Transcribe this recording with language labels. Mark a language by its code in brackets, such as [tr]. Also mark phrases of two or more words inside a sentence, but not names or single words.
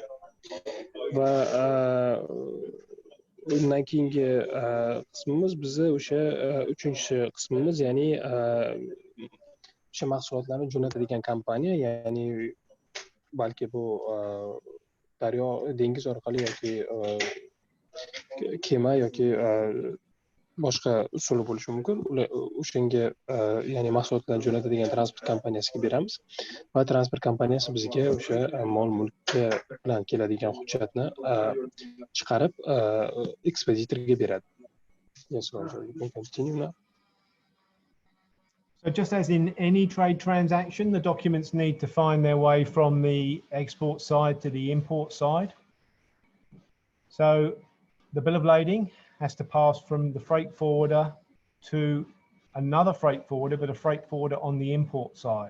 [uz] Va undan keyingi qismimiz bizni o'sha uchinchi qismimiz, ya'ni o'sha mahsulotlarni jo'natadigan kompaniya, ya'ni balki bu daryo, dengiz orqali yoki kema yoki boshqa usuli bo'lishi mumkin. O'shanga ya'ni mahsulotlarni jo'natadigan transport kompaniyasiga beramiz va transport kompaniyasi bizga o'sha mol-mulk bilan keladigan hujjatni chiqarib ekspeditorga beradi. [en] Yes, Roger, you can continue now. So just as in any trade transaction, the documents need to find their way from the export side to the import side. So the bill of lading has to pass from the freight forwarder to another freight forwarder, but a freight forwarder on the import side.